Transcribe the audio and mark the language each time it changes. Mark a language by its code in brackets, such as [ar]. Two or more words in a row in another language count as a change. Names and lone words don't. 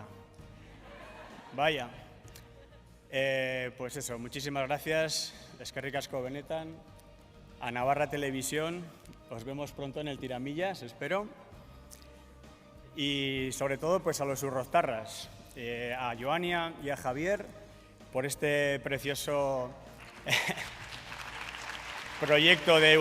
[es] Vaya. Pues eso, muchísimas gracias. [eu] Eskerrik asko benetan. [es] A Navarra Televisión. Os vemos pronto en el Tiramillas, espero. Y sobre todo pues a los urroztarras, a Joania y a Javier, por este precioso proyecto de